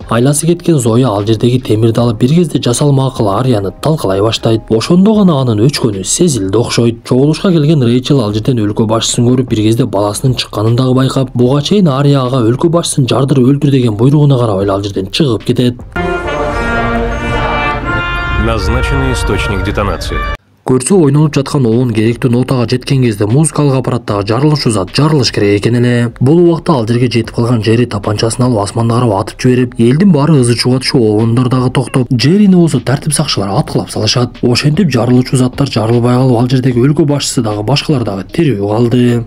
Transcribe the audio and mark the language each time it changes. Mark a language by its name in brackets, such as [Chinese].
[Kyrgyz] Айласы кеткен Зоя ал жердеги темирди алып бир кезде жасалма акыл Арияны талкалай баштайт. Ошондо гана анын өчкөнү сезилди окшойт. Чогулушка келген Рэйчел ал жерден өлкө башчысын көрүп, бир кезде баласынын чыкканын дагы байкап, буга чейин Ария ага өлкө башчысын жардырып өлтүр деген буйругуна карап эле ал жерден чыгып кетет. [Russian] Назначенный источник детонации. [Kyrgyz] Көрсө ойнолуп жаткан оон керектүү нотага жеткен кезде музыкалык аппараттагы жарылышуу зат жарылыш керек экен эле. Бул убакта ал жерге жетип калган Джерри тапанчасын алып асманга карап атып жиберип, элдин баары ызы чууга түшүп, оондор дагы токтоп, Джеррини болсо тартип сакчылар аткылап салышат. Ошентип жарылуучу заттар жарылбай калып, ал жердеги өлкө башчысы дагы башкалар дагы тирүү калды.